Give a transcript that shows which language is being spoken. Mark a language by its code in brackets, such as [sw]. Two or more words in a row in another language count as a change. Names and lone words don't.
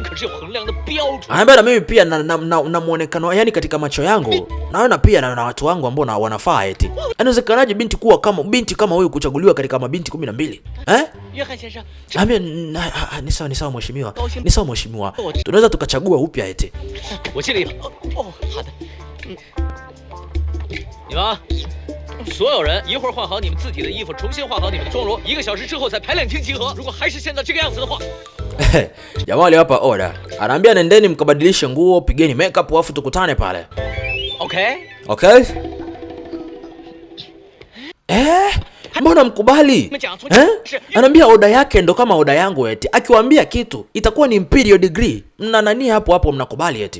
[sw] Anambia na mimi pia na muonekano yani katika macho yangu. Naona pia na watu wangu ambao wanafaa eti. Inawezekanaje binti kama huyu kuchaguliwa katika mabinti 12? Ambia ni sawa mheshimiwa. Tunaweza tukachagua upya eti. [zh] 你们所有人一会儿换好你们自己的衣服，重新换好你们的妆容，1个小时之后在排练厅集合。如果还是现在这个样子的话， [sw] Jamaa aliwapa order. Anaambia nendeni mkabadilishe nguo, pigeni makeup afu tukutane pale. Okay? Mbona mkubali? Anaambia oda yake ndo kama oda yangu eti. Akiwaambia kitu itakuwa ni [en] imperial degree. [sw] Mna nani hapo mnakubali eti.